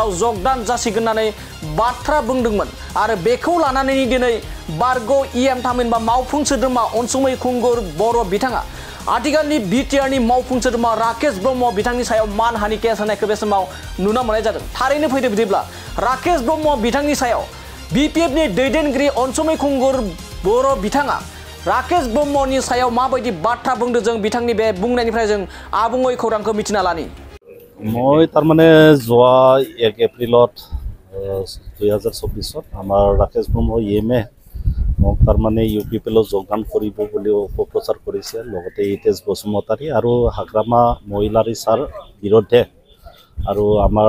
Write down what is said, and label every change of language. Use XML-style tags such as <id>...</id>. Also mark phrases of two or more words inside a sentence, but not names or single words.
<brx>आव जगदान जासिगोन होननानै बाथ्रा बुंदोंमोन आरो बेखौ लानानै दिनै बारग' EM थामहिनबा मावफुं सोद्रोमा अनसुमै खुंगुर बर' बिथाङा आथिखालनि BTR नि मावफुं सोद्रोमा राकेश ब्रह्म बिथांनि सायाव मानहानि केस होनायखौ बे समाव नुना मोननाय जादों थारैनो फैदो बिदिब्ला राकेश ब्रह्म बिथांनि सायाव BPF नि दैदेनगिरि अनसुमै खुंगुर बर' बिथाङा राकेश ब्रह्मनि सायाव माबायदि बाथ्रा बुंदों जों बिथांनि बे बुंनायनिफ्राय जों आबुङै खौरांखौ मिथिना लानि</brx> <as>মই তাৰমানে যোৱা 1 এপ্ৰিলত 2024 আমাৰ ৰাকেশ ব্ৰহ্ম EMA মোক তাৰমানে UPPL যোগদান কৰিব বুলি অপপ্ৰচাৰ কৰিছে লগতে হিতেশ বসুমতাৰী আৰু হাগ্ৰামা মহিলাৰী ছাৰ বিৰুদ্ধে আৰু আমাৰ</as>